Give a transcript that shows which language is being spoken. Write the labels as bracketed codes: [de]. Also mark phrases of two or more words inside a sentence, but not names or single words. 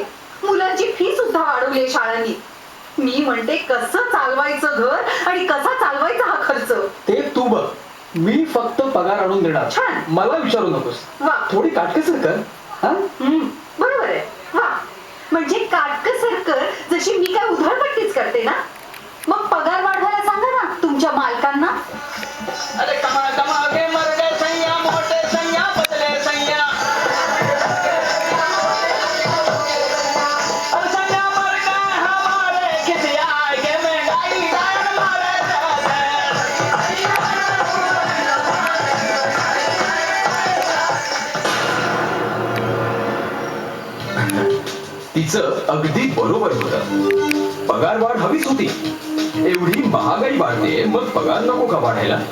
[mr] मुलांची फी सुद्धा वाढवली शाळांनी. मी म्हणते कसं चालवायचं घर आणि कसा चालवायचा हा खर्च? ते तू बघ. मी फक्त पगार आणून देणार. छान. मला विचारू नकोस. वा. थोडी काटकसर कर. हा, बरोबर आहे. वा, म्हणजे काटकसर कर जशी मी काय उधळपट्टीच करते ना. मग पगार वाढवायला सांगा ना तुमच्या मालकांना. [hi] अरे कमा कमा के मर गए सैया, मोटे सैया, पतले सैया. अरे सैया मर गए हमारे, किसी आए के महंगाई डायन मारे जाते. [mr] तिचं अगदी बरोबर होतं. पगार वाढ हवीच होती. एवढी महागाई वाढते, मग पगार नको का वाढायला?